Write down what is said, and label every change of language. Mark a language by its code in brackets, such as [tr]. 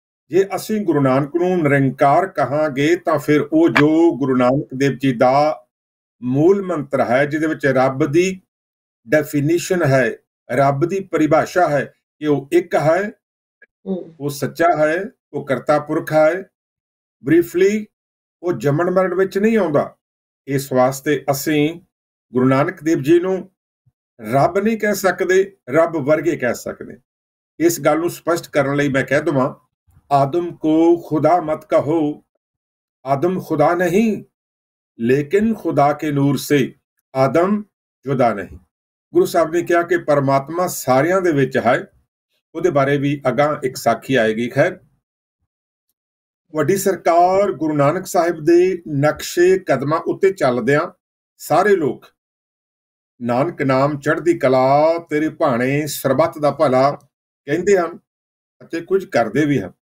[pa] ਜੇ ਅਸੀਂ ਗੁਰੂ ਨਾਨਕ ਨੂੰ ਨਿਰੰਕਾਰ ਕਹਾਂਗੇ ਤਾਂ ਫਿਰ ਉਹ ਜੋ ਗੁਰੂ ਨਾਨਕ ਦੇਵ ਜੀ ਦਾ ਮੂਲ ਮੰਤਰ ਹੈ, ਜਿਹਦੇ ਵਿੱਚ ਰੱਬ ਦੀ ਡੈਫੀਨੇਸ਼ਨ ਹੈ, ਰੱਬ ਦੀ ਪਰਿਭਾਸ਼ਾ ਹੈ ਕਿ ਉਹ ਇੱਕ ਹੈ, ਉਹ ਸੱਚਾ ਹੈ, ਉਹ ਕਰਤਾ ਪੁਰਖ ਹੈ। ਬਰੀਫਲੀ, ਉਹ ਜੰਮਣ ਮਰਨ ਵਿੱਚ ਨਹੀਂ ਆਉਂਦਾ। ਇਸ ਵਾਸਤੇ ਅਸੀਂ ਗੁਰੂ ਨਾਨਕ ਦੇਵ ਜੀ ਨੂੰ ਰੱਬ ਨਹੀਂ ਕਹਿ ਸਕਦੇ, ਰੱਬ ਵਰਗੇ ਕਹਿ ਸਕਦੇ। ਇਸ ਗੱਲ ਨੂੰ ਸਪਸ਼ਟ ਕਰਨ ਲਈ ਮੈਂ ਕਹਿ ਦਵਾਂ, [hi] आदम को खुदा मत कहो, आदम खुदा नहीं, लेकिन खुदा के नूर से आदम जुदा नहीं। गुरु साहब ने किया कि परमात्मा [pa] सारियां दे विच [hi] है। [pa] ਉਹਦੇ ਬਾਰੇ ਵੀ ਅਗਾਂ ਇੱਕ ਸਾਖੀ ਆਏਗੀ। ਖੈਰ, ਵੱਡੀ ਸਰਕਾਰ ਗੁਰੂ ਨਾਨਕ ਸਾਹਿਬ ਦੇ ਨਕਸ਼ੇ ਕਦਮਾਂ ਉੱਤੇ ਚੱਲਦਿਆਂ ਸਾਰੇ ਲੋਕ ਨਾਨਕ ਨਾਮ ਚੜ੍ਹਦੀ ਕਲਾ, ਤੇਰੇ ਭਾਣੇ, ਸਰਬੱਤ ਦਾ ਭਲਾ ਕਹਿੰਦੇ ਹਨ ਅਤੇ ਕੁਝ ਕਰਦੇ ਵੀ ਹਨ।